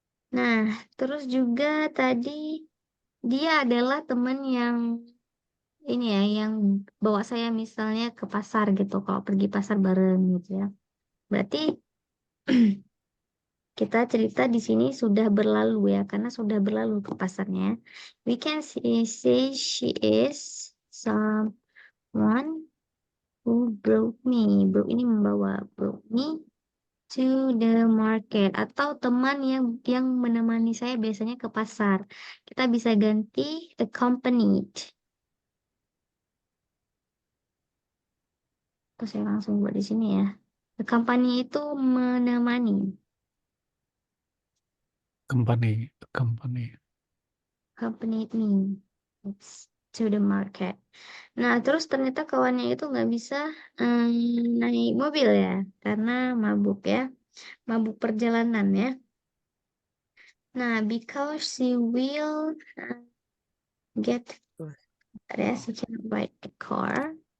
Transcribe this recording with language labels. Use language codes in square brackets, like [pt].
[id] Nah, terus juga tadi dia adalah teman yang ini ya, yang bawa saya misalnya ke pasar gitu, kalau pergi pasar bareng gitu ya. Berarti Kita cerita di sini sudah berlalu ya, karena sudah berlalu ke pasarnya. [en] We can say she is someone who brought me. Brought [id] ini membawa. [en] Brought me to the market. [id] Atau teman yang menemani saya biasanya ke pasar. Kita bisa ganti accompanied. Terus saya langsung buat di sini ya. Accompany itu menemani. [en] Company. Accompanied me to the market. [id] Nah, terus ternyata kawannya itu nggak bisa naik mobil ya, karena mabuk ya, mabuk perjalanan ya. [en] Nah, because she will get she can ride a car.